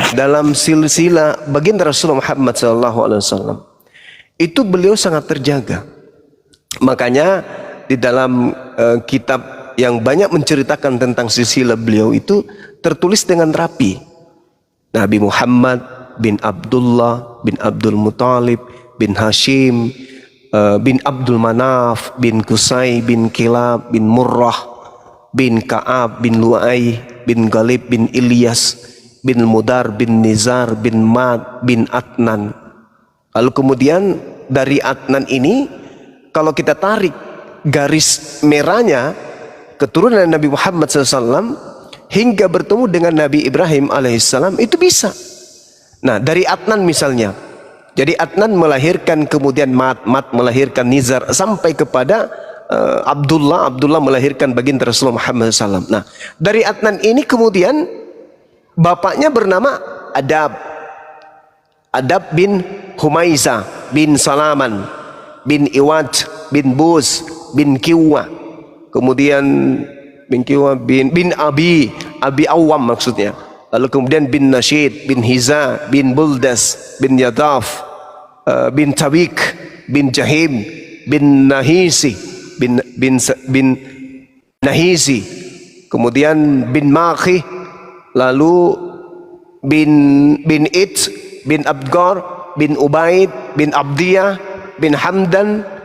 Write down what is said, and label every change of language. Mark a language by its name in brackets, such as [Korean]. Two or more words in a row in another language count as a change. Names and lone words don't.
[Indonesian] Dalam silsilah baginda Rasulullah Muhammad [Arabic] صلى الله عليه وسلم [Indonesian] itu beliau sangat terjaga. Makanya di dalam kitab yang banyak menceritakan tentang silsilah beliau itu tertulis dengan rapi. Nabi Muhammad bin Abdullah bin Abdul Muttalib bin Hashim bin Abdul Manaf bin Qusay bin Kilab bin Murrah bin Ka'ab bin Lu'ay bin Galib bin Ilyas bin Mudar bin Nizar bin Mad bin Adnan. Lalu kemudian dari Adnan ini kalau kita tarik garis merahnya keturunan Nabi Muhammad SAW hingga bertemu dengan Nabi Ibrahim alaihissalam itu bisa. Nah dari Adnan misalnya, jadi Adnan melahirkan kemudian Mat melahirkan Nizar sampai kepada Abdullah melahirkan baginda Rasulullah Muhammad SAW. Nah dari Adnan ini kemudian bapaknya bernama Adab bin Humaisa bin Salaman bin Iwad bin Buz bin Kiwa, kemudian bin Kiwa bin Abi Awam maksudnya, lalu kemudian bin Nashid bin Hiza bin Buldas bin Yadaf bin Tawik bin Jahim bin Nahisi bin Nahizi, kemudian bin Makhi, lalu bin It, bin Abgar, bin Ubaid, bin Abdiyah, bin Hamdan,